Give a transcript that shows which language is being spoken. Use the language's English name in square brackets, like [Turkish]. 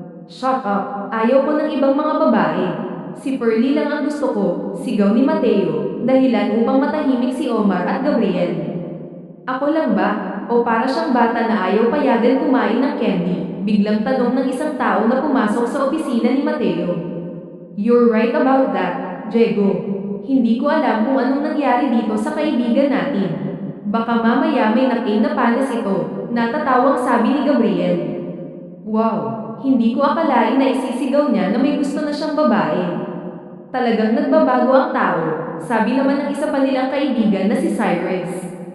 [English] Shut up, [Filipino] ayaw ko ng ibang mga babae. Si Pearly lang ang gusto ko, sigaw ni Mateo, dahilan upang matahimik si Omar at Gabriel. Ako lang ba? O para siyang bata na ayaw payagan kumain ng candy? Biglang tanong ng isang tao na pumasok sa opisina ni Mateo. [English] You're right about that, Diego. [Filipino] Hindi ko alam kung anong nangyari dito sa kaibigan natin. Baka mamaya may nakin na panas ito, natatawang sabi ni Gabriel. Wow, hindi ko akalain na isisigaw niya na may gusto na siyang babae. Talagang nagbabago ang tao, sabi naman ng isa pa nilang kaibigan na si Cyrus.